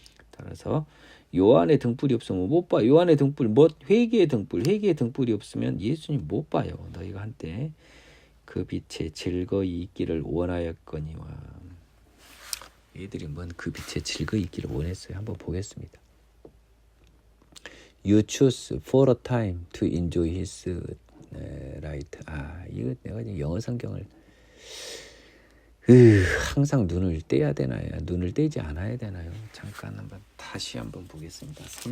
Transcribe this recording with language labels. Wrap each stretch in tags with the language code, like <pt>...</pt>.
<ko>따라서 요한의 등불이 없으면 못 봐. 요한의 등불, 회개의 등불이 없으면 예수님 못 봐요. 너희가 한때 그 빛에 즐거이 있기를 원하였거니와. 얘들이 그 빛에 즐거이 있기를 원했어요. 한번 보겠습니다.</ko> <en>You choose for a time to enjoy his light.</en> <ko>이거 내가 영어 성경을 항상 눈을 떼야 되나요? 눈을 떼지 않아야 되나요? 잠깐 다시 한번 보겠습니다.</ko>